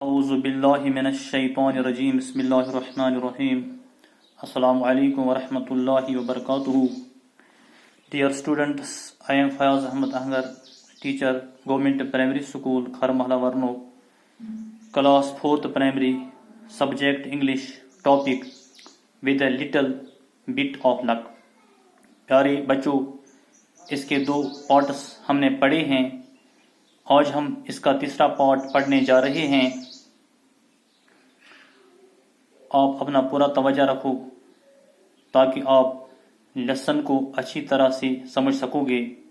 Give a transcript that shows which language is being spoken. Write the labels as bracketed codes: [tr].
[ar] اعوذ باللہ من الشیطان الرجیم بسم اللہ الرحمن الرحیم السلام علیکم ورحمۃ اللہ وبرکاتہ. [en] Dear students, I am Fayaz Ahmed Ahgar, teacher, Government Primary School, Kharmahla Varno, class 4th primary, subject English, topic with a little bit of luck. [ur] پیارے بچوں، اس کے 2 پارٹس ہم نے پڑھے ہیں. آج ہم اس کا تیسرا پارٹ پڑھنے جا رہے ہیں. آپ اپنا پورا توجہ رکھو تاکہ آپ لیسن کو اچھی طرح سے سمجھ سکو گے.